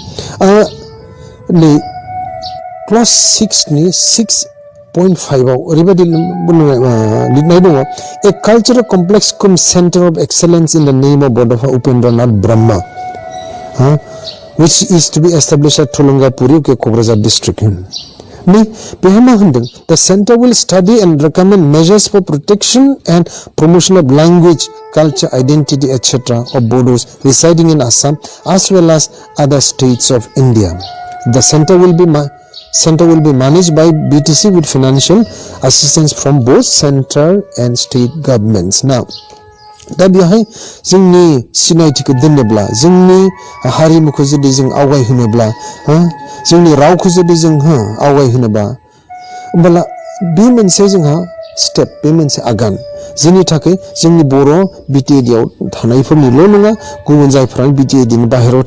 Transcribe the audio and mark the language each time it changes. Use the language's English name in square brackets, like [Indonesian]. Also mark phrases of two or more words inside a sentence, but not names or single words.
[Bodo] नै क्लास 6 नि 6.5 आव ओरैबायदि लिरनाय दङ [English] a cultural complex cum Centre of Excellence in the name of Bodofa Upendranath Brahma which is to be established at Thulungapuri Kokrajhar district [Bodo] बेहाय मा होनदों [English] the center will study and recommend measures for protection and promotion of language culture identity etc of Bodos residing in Assam as well as other states of India the center will be managed by BTC with financial assistance from both central and state governments now [Bodo] दा बेहाय जोंनि सिनायथिखौ दोननोब्ला जोंनि हारिमुखौ जुदि जों आवगायहोनोब्ला जोंनि रावखौ जुदि जों आवगायहोनोबा होमब्ला बे मोनसे जोंहा स्टेप बे मोनसे आगान जोंनि थाखाय जोंनि बर' बिटिएडिआव थानायफोरनिल' नङा गुबुन जायफोरा बिटिएडिनि बाहेरायाव